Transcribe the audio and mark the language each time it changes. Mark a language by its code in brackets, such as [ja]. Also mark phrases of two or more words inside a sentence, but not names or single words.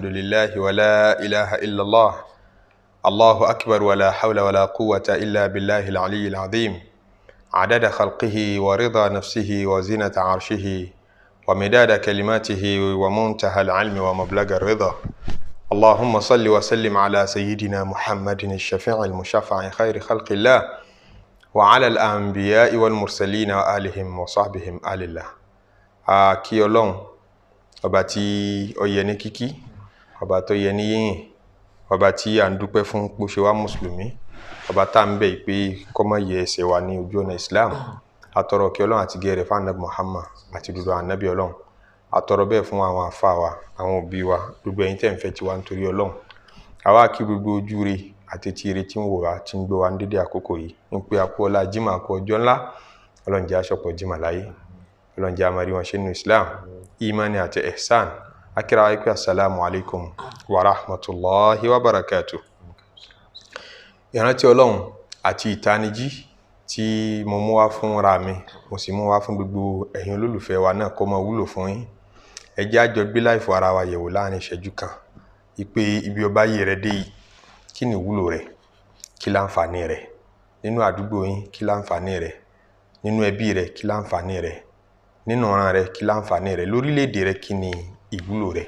[ar] لله ولا إله إلا الله الله أكبر ولا حول ولا قوة إلا بالله العلي العظيم عدد خلقه ورضا نفسه وزنة عرشه ومداد كلماته ومنتهى العلم ومبلغ الرضا اللهم صل وسلم على سيدنا محمد الشفيع المشفع خير خلق الله وعلى الأنبياء والمرسلين وآلهم وصحبهم آل الله. [yo] Kí Ọlọ́run ọba tí ó yẹ ní kíkí, ọba tó yẹ ní yìnyín, ọba tí a ń dúpẹ́ fún pé ó ṣe wá mùsùlùmí, ọba tá ń bẹ̀ pé kó má yẹ ẹsẹ̀ wa ní ojú ọ̀nà Islam. Atọrọ kí Ọlọ́run àti gẹ̀rẹ̀ fún Ànábì Muhammad àti gbogbo ànábì Ọlọ́run. Atọrọ bẹ́ẹ̀ fún àwọn àfáà wa, àwọn òbí wa, gbogbo ẹ̀yin tẹ́ ń fẹ́ tiwa nítorí Ọlọ́run. Àwa kí gbogbo ojú rẹ̀ àti tí ire tí ń wò wá tí ń gbé wa ní dédé àkókò yìí ń pé àpò ọlá jímọ̀ àpò ọjọ́ ńlá Ọlọ́run jẹ́ aṣọ́pọ̀ jímọ̀ láyé Ọlọ́run jẹ́ àmàrí wọn ṣe nínú Islam imani àti ihsan akíra wa pé [ar] السلام عليكم ورحمة الله وبركاته. [yo] Ìrántí Ọlọ́run àti ìtanijí tí mo mú wá fún ra mi mo sì mú wá fún gbogbo ẹ̀yin olólùfẹ́ wa náà kó máa wúlò fún yín. Ẹ jẹ́ á jọ gbé láìfọ ara wa yẹ̀wò láàrin ìṣẹ́jú kan ìpè ibi ọba yìí rẹ dé yìí kí ni ìwúlò rẹ̀, kí láǹfààní rẹ̀ nínú àdúgbò yín, kí láǹfààní rẹ̀ nínú ẹbí rẹ̀, kí láǹfààní rẹ̀ nínú ọ̀ràn rẹ̀, kí láǹfààní rẹ̀ lórílẹ̀-èdè rẹ̀, kí ni ìwúlò rẹ̀.